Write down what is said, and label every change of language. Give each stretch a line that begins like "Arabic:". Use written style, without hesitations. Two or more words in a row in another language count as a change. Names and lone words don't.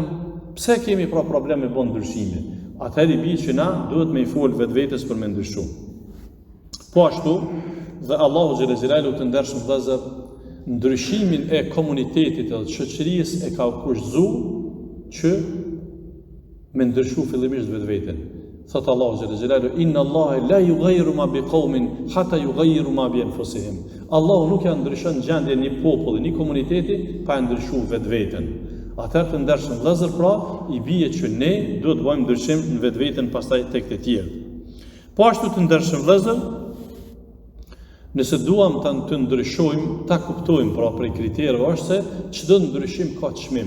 Albanian: Pse kemi problem me bën ndryshime? Atëherë i bie që na duhet me i fol vetvetes për me ndryshu. Po ashtu, dhe Allahu xhelal të ndershëm vëllezër, ndryshimin e komunitetit dhe shoqërisë e ka kurzuar që me ndryshu fillimisht vetveten. Thot Allahu xhelal
Arabic: إن الله لا يغير ما بقوم حتى يغيروا ما بأنفسهم.
Albanian: Allahu nuk ja ndryshon gjendjen e një populli, një komuniteti pa ndryshuar vetveten. Atëherë të ndershëm vëllezër, pra i bie që ne duhet të bëjmë ndryshim në vetveten pastaj tek të tjerë. Po ashtu të ndershëm vëllezër, nëse duam të ndryshojmë, ta kuptojmë pra prej kriterëve është se çdo ndryshim ka çmim.